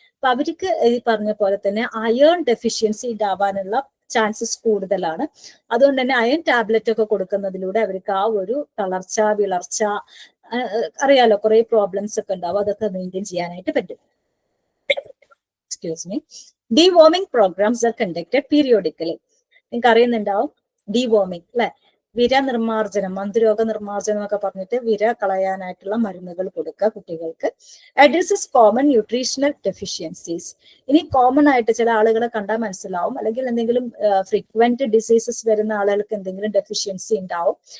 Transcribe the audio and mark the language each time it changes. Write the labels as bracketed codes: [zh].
[ml] അപ്പൊ അവർക്ക് ഈ പറഞ്ഞ പോലെ തന്നെ അയൺ ഡെഫിഷ്യൻസി ഉണ്ടാവാനുള്ള ചാൻസസ് കൂടുതലാണ്. അതുകൊണ്ട് തന്നെ അയൺ ടാബ്ലറ്റ് ഒക്കെ കൊടുക്കുന്നതിലൂടെ അവർക്ക് ആ ഒരു തളർച്ച, വിളർച്ച, അറിയാലോ കുറെ പ്രോബ്ലംസ് ഒക്കെ ഉണ്ടാവും, അതൊക്കെ മെയിൻറ്റെയിൻ ചെയ്യാനായിട്ട് പറ്റും. [en] Deworming programs are conducted periodically. [ml] നിങ്ങൾക്ക് അറിയുന്നുണ്ടാവും deworming അല്ലെ, വിര നിർമ്മാർജ്ജനം, മന്ദരോഗ നിർമ്മാർജ്ജനം എന്നൊക്കെ പറഞ്ഞിട്ട് വിര കളയാനായിട്ടുള്ള മരുന്നുകൾ കൊടുക്കുക കുട്ടികൾക്ക്. [en] Addresses common nutritional deficiencies. [ml] ഇനി കോമൺ ആയിട്ട് ചില ആളുകളെ കണ്ടാൽ മനസ്സിലാവും, അല്ലെങ്കിൽ എന്തെങ്കിലും ഫ്രീക്വന്റ് ഡിസീസസ് വരുന്ന ആളുകൾക്ക് എന്തെങ്കിലും ഡെഫിഷ്യൻസി ഉണ്ടാവും.